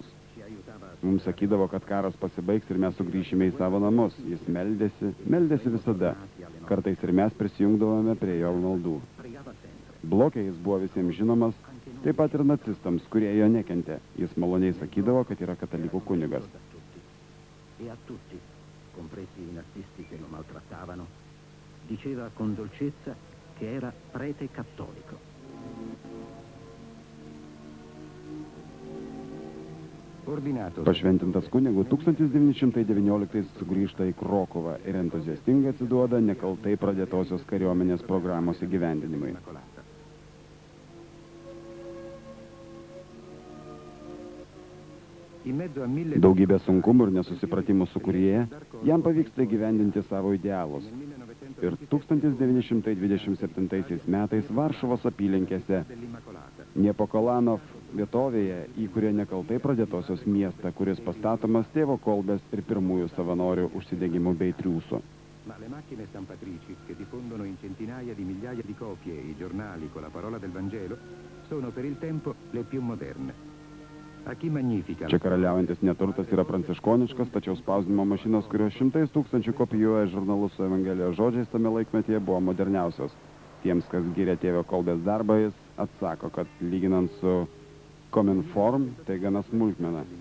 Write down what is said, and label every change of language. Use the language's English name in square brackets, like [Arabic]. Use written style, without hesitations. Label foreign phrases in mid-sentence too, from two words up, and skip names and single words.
[Lithuanian] Mums sakydavo, kad karas pasibaigs ir mes sugrįšime į savo namus. Jis meldėsi visada. Kartais ir mes prisijungdavome prie jo maldų. Bloke jis buvo visiems žinomas, taip pat ir nacistams, kurie jo nekentė. Jis maloniai sakydavo, kad yra katalikų kunigas. [Italian] E a tutti, compresi i nazisti che lo maltrattavano, diceva con dolcezza che era prete cattolico. [Lithuanian] Pašventintas kunigų 1919 sugrįžta į Krokovą ir entuziastingai atsiduoda nekaltai pradėtosios kariuomenės programos įgyvendinimui. Daugybė sunkumų ir nesusipratimų sukūrėje, jam pavyksta įgyvendinti savo idealus. Ir 1927 metais Varšuvos apylinkėse Niepokolanov vietovėje įkuria nekaltai pradėtosios miestą, kuris pastatomas tėvo Kolbės ir pirmųjų savanorių užsidegimų bei triūsų. [Italian] Ma le macchine stampatrici che diffondono in centinaia di migliaia di copie i giornali con la parola del Vangelo sono per il tempo le più moderne. [Lithuanian] Čia karaliaujantis neturtas yra pranciškoniškas, tačiau spausdinimo mašinos, kurios 100 000 kopijuoja žurnalus su Evangelijos žodžiais tame laikmetyje, buvo moderniausios. Tiems, kas gyrė tėvio Kolbės darbą, jis atsako, kad lyginant su Kominform, tai gana smulkmena.